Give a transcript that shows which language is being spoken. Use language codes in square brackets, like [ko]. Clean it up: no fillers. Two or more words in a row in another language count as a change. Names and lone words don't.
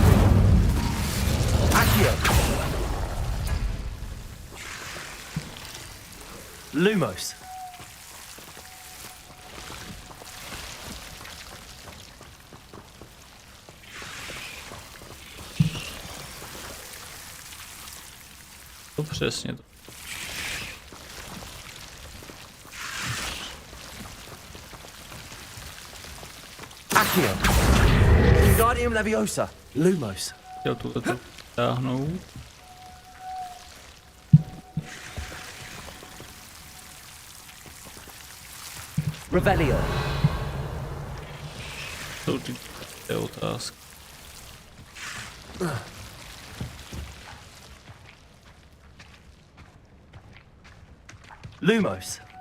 [cs] Accio. Lumos. To přesně to. Accio. Wingardium Leviosa. Lumos. Chtěl tuhle to táhnout. Revelio. To je otázka. Lumos.